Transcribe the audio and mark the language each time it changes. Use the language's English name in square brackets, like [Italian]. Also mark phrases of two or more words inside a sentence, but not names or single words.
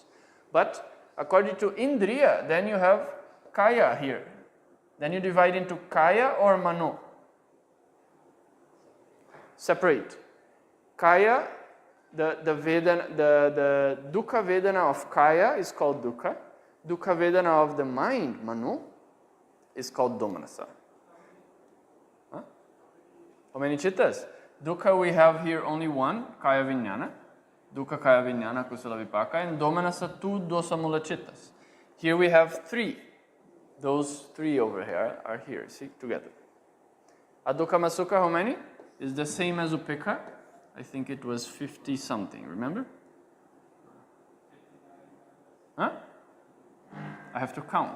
[English] But according to Indriya, then you have Kaya here. Then you divide into Kaya or Mano. Separate. Kaya, the [Pali] dukkha Vedana [English] of Kaya is called dukkha. [Pali] Dukkha Vedana [English] of the mind, Mano, is called Domanasa. Huh? How many Cittas? Dukkha we have here only one, [Pali] Kaya Vijnana. Dukkha Kaya Vijnana Kusala Vipaka, and Domanasa two Dosamula Cittas. [English] Here we have three. Those three over here are here, see, together. [Pali] Adukkhama Sukha, [English] how many? Is the same as Upekkha. I think it was 50 something, remember? Huh? I have to count.